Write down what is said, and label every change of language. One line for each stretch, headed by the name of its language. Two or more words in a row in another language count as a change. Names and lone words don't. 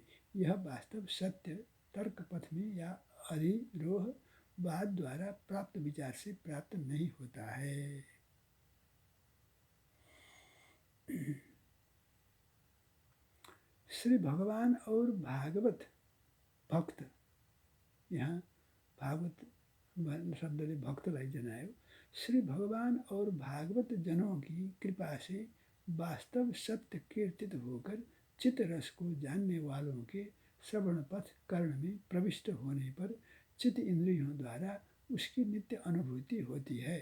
Hindi: यह वास्तव सत्य तर्क पथ में या अधिरोहवाद द्वारा प्राप्त विचार से प्राप्त नहीं होता है। श्री भगवान और भागवत भक्त,
Nepali: यहाँ भागवत शब्दले भक्तलाई जनायो।
Hindi: श्री भगवान और भागवत जनों की कृपा से वास्तव सत्य कीर्तित होकर चित्त रस को जानने वालों के श्रवण पथ कर्ण में प्रविष्ट होने पर चित्त इंद्रियों द्वारा उसकी नित्य अनुभूति होती है।